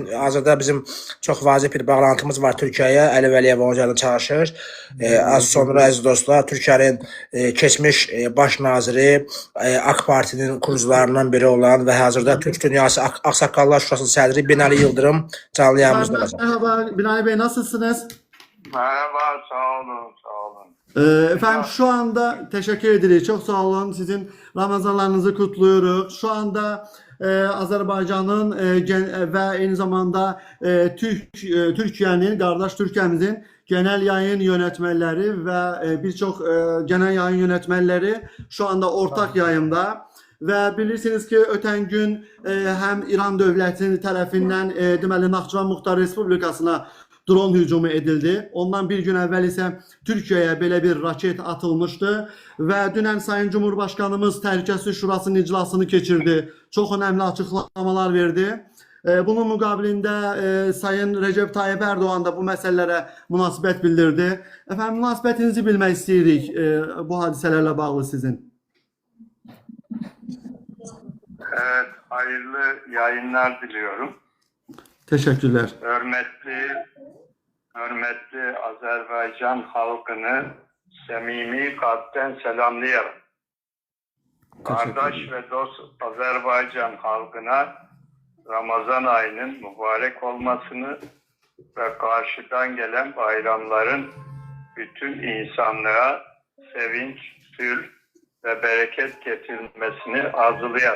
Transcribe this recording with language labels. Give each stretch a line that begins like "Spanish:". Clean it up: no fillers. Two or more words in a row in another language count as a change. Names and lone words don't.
Azerbaijani: Hazırda bizim çox vacib bir bağlantımız var Türkiyəyə. Əli Vəliyev hocayla çalışır. Az sonra əziz dostlar, Türkiyənin keçmiş baş naziri, AK Partinin kurucularından biri olan və hazırda Türk Dünyası Ağsaqqallar Şurasının sədri Binali Yıldırım canlı yayımızda olacaq.
Turkish: Merhaba Binali Bey, nasılsınız? Merhaba, sağ olun, sağ olun. Efendim şu anda teşekkür ederiz. Çok sağ olun. Sizin Ramazanlarınızı kutluyoruz.
Azerbaijani: Şu anda Azərbaycanın və eyni zamanda Türkiyənin, qardaş Türkiyəmizin
Turkish: genel yayın yönetmenleri ve birçok genel yayın yönetmenleri şu anda ortak yayında.
Azerbaijani: Ve bilirsiniz ki ötən gün hem İran dövlətinin tərəfindən deməli Naxçıvan Muxtar Respublikasına drone hücumu edildi. Ondan bir gün əvvəl isə Türkiyəyə belə bir raket atılmıştı və dünən Sayın Cumhurbaşkanımız Təhlükəsizlik Şurasının iclasını keçirdi. Çox
Turkish: önemli açıklamalar verdi.
Azerbaijani: Bunun müqabilində Sayın Recep Tayyip Erdoğan da bu məsələlərə münasibət bildirdi. Efendim münasibətinizi bilmək istəyirik bu hadiselerle bağlı sizin.
Turkish: Evet, hayırlı yayınlar diliyorum. Teşekkürler. Hürmetli Azerbaycan halkını samimi kalpten selamlıyorum. Kardeş ve dost Azerbaycan halkına Ramazan ayının mübarek olmasını ve karşıdan gelen bayramların bütün insanlığa sevinç, sülh ve bereket getirmesini arzuluyorum.